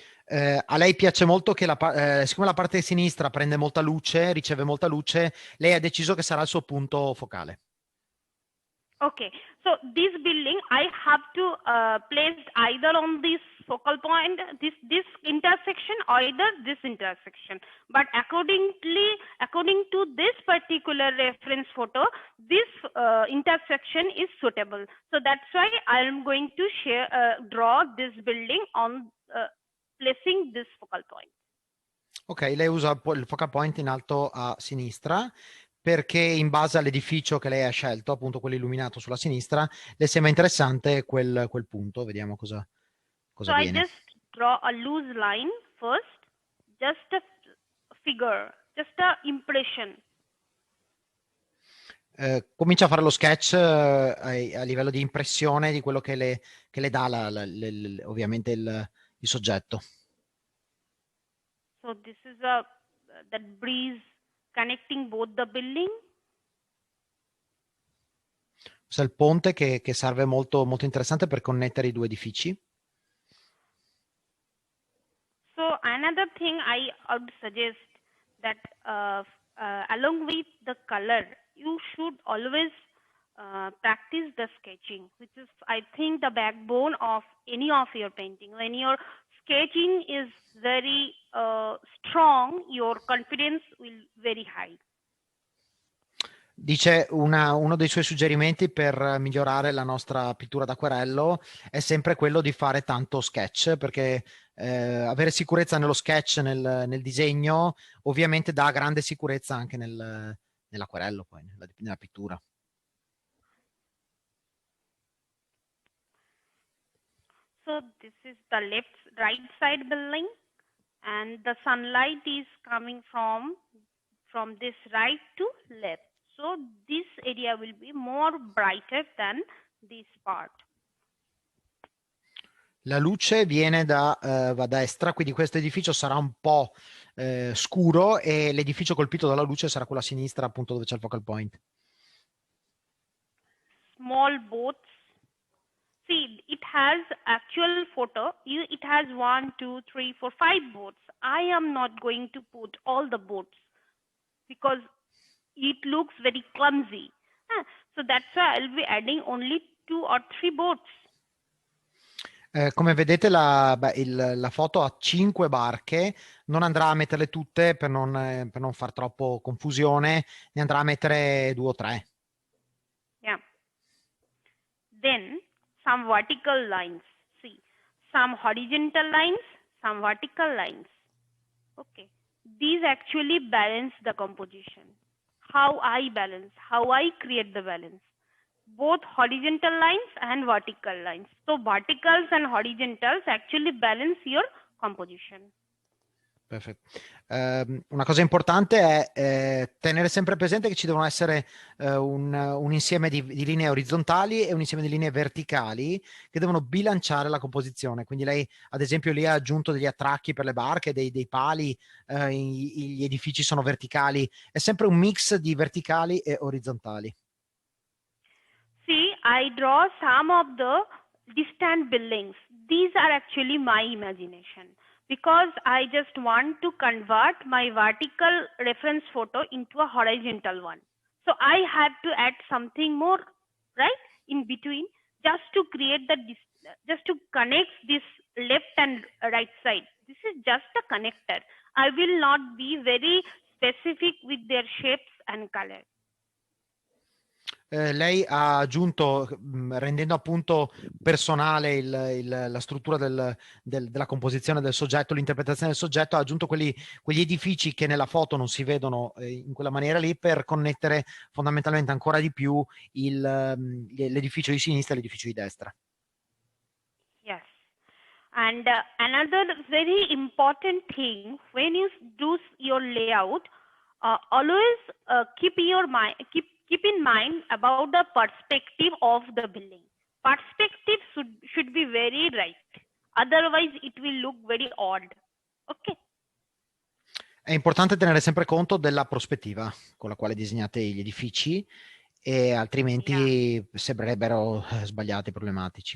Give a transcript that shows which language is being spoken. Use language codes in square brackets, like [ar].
[it] A lei piace molto che siccome la parte sinistra prende molta luce, riceve molta luce, lei ha deciso che sarà il suo punto focale. [en] Okay, so this building I have to place either on this focal point, this intersection, or either this intersection. But according to this particular reference photo, this intersection is suitable. So that's why I am going to draw this building on placing this focal point. [it] Ok, lei usa il focal point in alto a sinistra perché in base all'edificio che lei ha scelto, appunto quello illuminato sulla sinistra, le sembra interessante quel punto. Vediamo cosa viene. [en] I just draw a loose line first, just a figure, just a impression. [it] Comincia a fare lo sketch a livello di impressione di quello che le dà ovviamente il soggetto. [en] So this is that breeze connecting both the building. [it] Questo è il ponte che serve molto, molto interessante per connettere i due edifici. [en] So another thing I would suggest that along with the color, you should always practice the sketching, which is, I think, the backbone of any of your painting. When your sketching is very strong, your confidence will very high. [it] Dice uno dei suoi suggerimenti per migliorare la nostra pittura d'acquarello è sempre quello di fare tanto sketch, perché avere sicurezza nello sketch, nel disegno, ovviamente dà grande sicurezza anche nell'acquarello, poi, nella pittura. [en] So this is the right side building, and the sunlight is coming from this right to left. So this area will be more brighter than this part. [it] La luce viene va a destra, quindi questo edificio sarà un po' scuro e l'edificio colpito dalla luce sarà quello a sinistra, appunto dove c'è il focal point. [en] Small boats. See, it has actual photo. It has 1, 2, 3, 4, 5 boats. I am not going to put all the boats because it looks very clumsy. So that's why I'll be adding only 2 or 3 boats. [it] Come vedete la foto ha 5 barche, non andrà a metterle tutte per non far troppo confusione, ne andrà a mettere 2 o 3. [en] Yeah. Then some vertical lines. See, some horizontal lines, some vertical lines. Okay. These actually balance the composition. How I balance, how I create the balance. Both horizontal lines and vertical lines. So verticals and horizontals actually balance your composition. [it] Perfetto. Una cosa importante è tenere sempre presente che ci devono essere un insieme di linee orizzontali e un insieme di linee verticali che devono bilanciare la composizione. Quindi lei, ad esempio, lì ha aggiunto degli attracchi per le barche, dei pali, gli edifici sono verticali. È sempre un mix di verticali e orizzontali. [en] See, I draw some of the distant buildings. These are actually my imagination because I just want to convert my vertical reference photo into a horizontal one. So I had to add something more, right, in between just to create just to connect this left and right side. This is just a connector. I will not be very specific with their shapes and color. [it] Lei ha aggiunto, rendendo appunto personale la struttura della composizione del soggetto, l'interpretazione del soggetto, ha aggiunto quegli edifici che nella foto non si vedono in quella maniera lì per connettere fondamentalmente ancora di più l'edificio di sinistra e l'edificio di destra. [en] Yes. And another very important thing, when you do your layout, always keep in mind about the perspective of the building. Perspective should be very right. Otherwise, it will look very odd. Okay. [it] È importante tenere sempre conto della prospettiva con la quale disegnate gli edifici, e altrimenti sembrerebbero sbagliati, problematici.